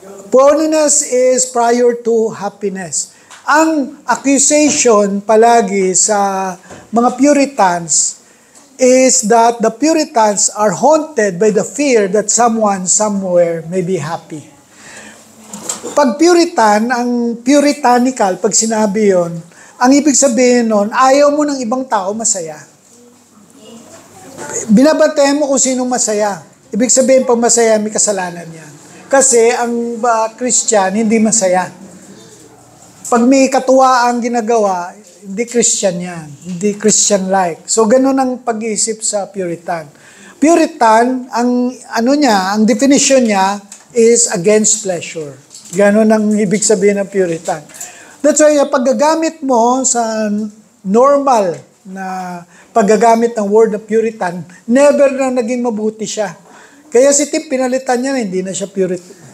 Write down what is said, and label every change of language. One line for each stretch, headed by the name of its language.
English: Holiness is prior to happiness.
Filipino: Ang accusation palagi sa mga Puritans
English: is that the Puritans are haunted by the fear that someone somewhere may be happy.
Filipino: Pag Puritan, ang puritanical, pag sinabi yon, ang ibig sabihin nun, ayaw mo ng ibang tao masaya. Binabantay mo kung sinong masaya. Ibig sabihin, pag masaya, may kasalanan yan. Kasi ang Christian, hindi masaya. Pag may katuwaan ginagawa, hindi Christian yan. Hindi Christian-like. So, ganun ang pag-iisip sa Puritan. Puritan, ang definition niya
English: is against pleasure.
Filipino: Ganun ang ibig sabihin ng Puritan.
English: That's why,
Filipino: paggagamit mo sa normal na paggagamit ng word na Puritan, never na naging mabuti siya. Kaya si Tim, pinalitan niya, hindi na siya Puritan.